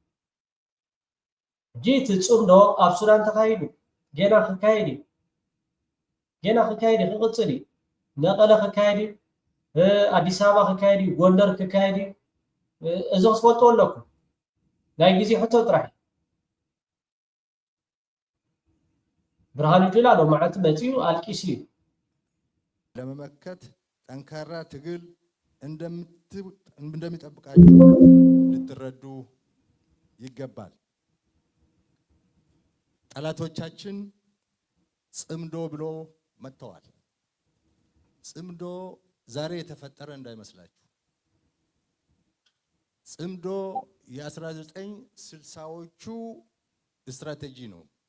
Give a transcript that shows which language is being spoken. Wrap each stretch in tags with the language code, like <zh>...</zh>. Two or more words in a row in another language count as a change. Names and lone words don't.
<ti>ሕጂ እቲ ፅምዶ ኣብ ሱዳን ተካሂዱ ጌና ክካየድ እዩ ጌና ክካየድ እዩ ክቕፅል እዩ መቐለ ክካየድ እዩ ኣዲስ ኣበባ ክካየድ እዩ ጎንደር ክካየድ እዩ እዚ ክትፈልጦ ኣለኩም ናይ ግዜ ሕቶ ጥራሕ ብርሃኑ ጁላ ሎ መዓልቲ መፅኡ ኣልቂሱ እዩ</ti> <am>ለመመከት ጠንካራ ትግል እንደሚጠብቃችሁ ልትረዱ ይገባል። ጠላቶቻችን ጽምዶ ብሎ መጥተዋል። ጽምዶ ዛሬ የተፈጠረ እንዳይመስላችሁ። ጽምዶ የ1960ዎቹ ስትራቴጂ ነው።</am>